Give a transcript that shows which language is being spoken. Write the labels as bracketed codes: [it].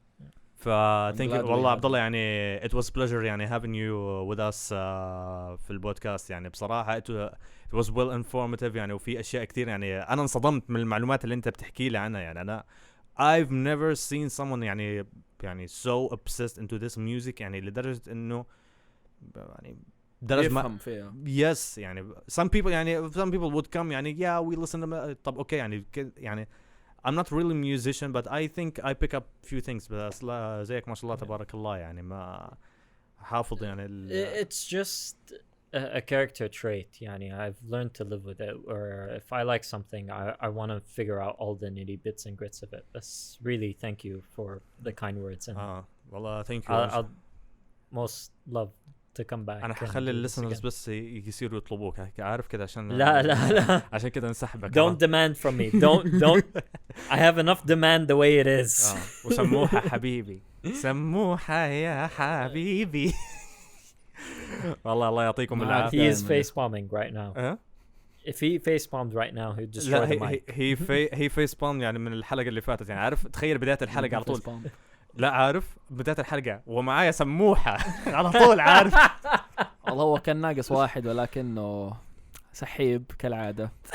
[en] thank you [ar] والله عبد الله يعني [en] it was pleasure [ar] يعني [en] having you with us [ar] في البودكاست يعني بصراحة [en] it was well informative [ar] يعني وفي أشياء كثير يعني أنا انصدمت من المعلومات اللي أنت بتحكي لي عنها يعني أنا [en] I've never seen someone [ar] يعني [en] so obsessed into this music [ar] يعني لدرجة إنه يعني درجة ما فيها. [en] yes [ar] يعني [en] some people would come يعني yeah we listen to [ar] طب أوكي يعني [en] I'm not really a musician but I think I pick up few things [ar] بس لا زيك ما شاء الله تبارك الله يعني ما حافظ يعني [en] it's just a character trait [ar] يعني [en] I've learned to live with it, or if I like something I want to figure out all the nitty bits and grits of it. That's really thank you for the kind words, and [ar] والله [en] thank you. I'll most love to come back. [ar] انا حخلي الليسنرز بس يصيروا يطلبوك عارف كده عشان لا عشان كده نسحبك. [en] don't demand from me, don't I have enough demand the way it is. [ar] وسموحة حبيبي سموحة يا حبيبي. والله الله يعطيكم العافية. [en] He is face palming right now. If he face palmed right now he'd destroy the mic. he face palm [ar] يعني من الحلقة اللي فاتت يعني عارف تخيل بداية الحلقة على طول لا عارف بداية الحلقة ومعايا سموحة على طول عارف. والله هو كان ناقص واحد ولكنه سحيب كالعادة.